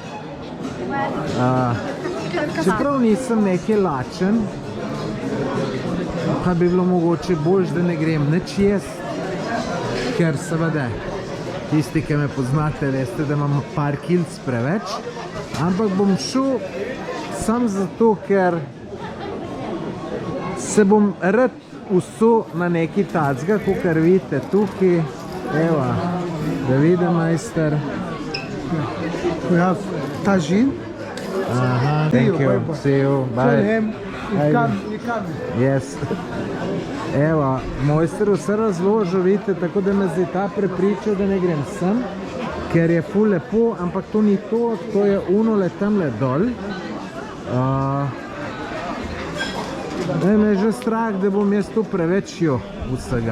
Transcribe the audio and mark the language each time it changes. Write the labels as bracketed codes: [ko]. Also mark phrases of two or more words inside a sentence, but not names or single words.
[sl] Čeprav nisem nekaj lačen, pa bi bilo mogoče boljš, da ne grem nič jesti, ker seveda tisti, ki me poznate, veste, da imam par kilc preveč, ampak bom šel sam zato, ker se bom rad usul na neki tacga, kakor vidite tukaj. Evo, da vidim, majster. [en] We have tagine. Thank you. See you. Bye. You come. Yes. [sl] Evo, mojster vse razložil, vidite, tako da me zdaj ta prepričal, da ne grem sem, ker je ful lepo, ampak to ni to, to je unole tamle dol. Me je že strah, da bom jaz tu preveč vsega.